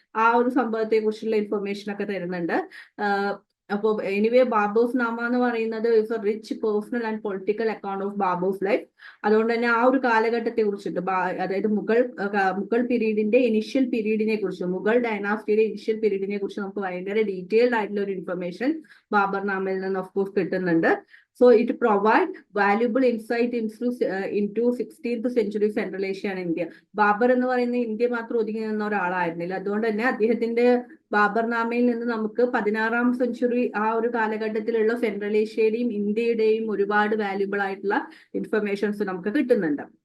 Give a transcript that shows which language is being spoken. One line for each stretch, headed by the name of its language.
Malayalam: ആ ഒരു സംഭവത്തെ കുറിച്ചുള്ള ഇൻഫർമേഷൻ ഒക്കെ തരുന്നുണ്ട്. അപ്പോൾ എനിവേ ബാബോസ് നാമ എന്ന് പറയുന്നത്
English: Is a rich personal and political account of Babur's life.
Malayalam: അതുകൊണ്ട് തന്നെ ആ ഒരു കാലഘട്ടത്തെ കുറിച്ചിട്ട്, അതായത് മുഗൾ പീരീഡിന്റെ ഇനിഷ്യൽ പീരീഡിനെ കുറിച്ച്, മുഗൾ ഡൈനാസ്റ്റിയുടെ ഇനിഷ്യൽ പീരീഡിനെ കുറിച്ച് നമുക്ക് ഭയങ്കര ഡീറ്റെയിൽഡ് ആയിട്ടുള്ള ഒരു ഇൻഫർമേഷൻ ബാബർനാമയിൽ നിന്ന് ഓഫ് കോഴ്സ് കിട്ടുന്നുണ്ട്.
English: So it provide valuable insight into 16th century Central Asia and India.
Malayalam: Babur എന്ന് പറയുന്ന ഇന്ത്യ മാത്രം ഒതുങ്ങി നിന്ന ഒരാളായിരുന്നില്ല. അതുകൊണ്ട് തന്നെ അദ്ദേഹത്തിന്റെ ബാബർനാമയിൽ നിന്ന് നമുക്ക് 16ാം സെഞ്ചുറി ആ ഒരു കാലഘട്ടത്തിലുള്ള സെൻട്രൽ ഏഷ്യയുടെയും ഇന്ത്യയുടെയും ഒരുപാട് വാല്യുബിൾ ആയിട്ടുള്ള ഇൻഫർമേഷൻസ് നമുക്ക് കിട്ടുന്നുണ്ട്.